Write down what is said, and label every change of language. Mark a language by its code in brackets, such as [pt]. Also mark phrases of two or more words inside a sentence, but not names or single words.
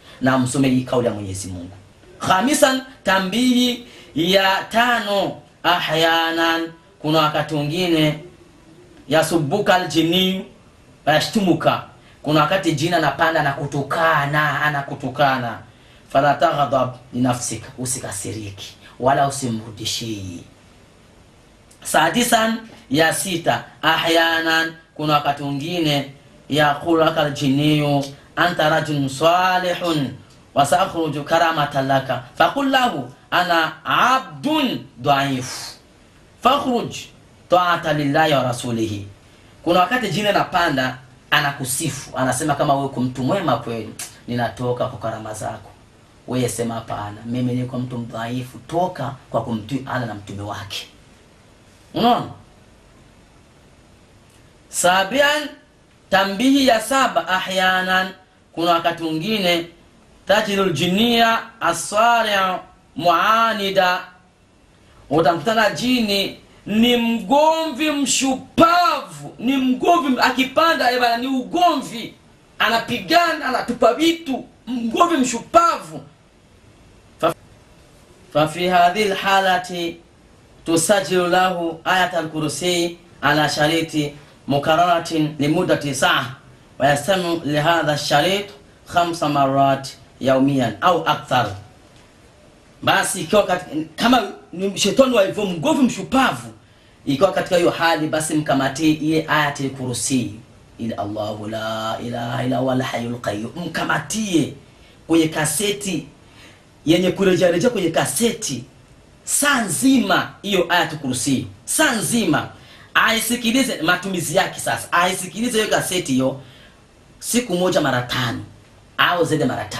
[sw] Na msomee kauli ya Mwenyezi Mungu. Khamisan, tambihi ya 5, ahyanan, kuna wakati mwingine [ar] يسبك الجني يشتمك, [sw] kuna wakati jina anapanda na kutukana, [ar] فلا تغضب لنفسك, [sw] usikasiriki wala usimrudishi. [ar] Sadisan, ya 6, ahyanan, [sw] kuna wakati mwingine [ar] يقول لك الجني أنت رجل صالح وسأخرج كرامة لك فقل له أنا عبد ضعيف فاخرج طاعة لله ورسوله. [sw] Kuna wakati jini anapanda anakusifu, anasema kama wewe uko mtu mwema kweli, ninatoka kwa karama zako. Wewe sema hapana, mimi niko mtu mdhaifu, toka kwa kumtii Allah na mtume wake. Unaona? Sabian, tambihi ya 7, ahyanan, kuna wakati mwingine [ar] تجد الجني شرس معاند, [sw] utamkutana jini ni mgomvi mshupavu, ni mgomvi, akipanda bwana ni ugomvi, anapigana, anatupa vitu, mgomvi mshupavu. [ar] ففي هذه الحالة تسجل له آية الكرسي على شريط مكررة لمدة ساعة ويستمع لهذا الشريط 5 مرات يوميا أو أكثر. [sw] Basi ikiwa kama ni shetani wa hivyo mgomvi mshupavu, ikiwa katika hiyo hali, basi mkamatie ile [ar] آية الكرسي, [sw] ila [ar] الله لا إله إلا هو الحي القيوم, [sw] mkamatie kwenye kaseti yenye kurejea kwenye kaseti saa nzima, hiyo [ar] آية الكرسي [sw] saa nzima, aisikilize matumizi yake. Sasa aisikilize hiyo kaseti hiyo siku moja mara 5 au zaidi mara 5.